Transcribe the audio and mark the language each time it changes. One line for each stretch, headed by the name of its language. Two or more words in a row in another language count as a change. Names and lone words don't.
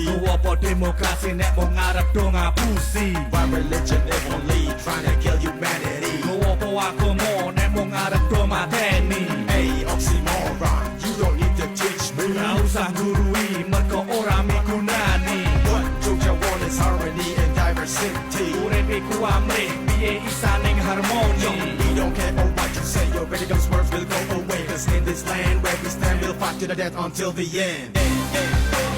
Javanese: Apa demokrasi nek mung ngarep do ngapusi,
English: Why religion if only trying to kill humanity.
Javanese: apa agama nek mung ngarep do mateni.
English: Hey, oxymoron, you don't need to teach me.
Javanese: Ora usah gurui mergo ora migunani.
English: What Jogja want is harmony and diversity.
Javanese: Urip iku amrih piye isa ning harmoni.
English: We don't care about what you say, your radical words will go away. Cause in this land where we stand, we'll fight to the death until the end.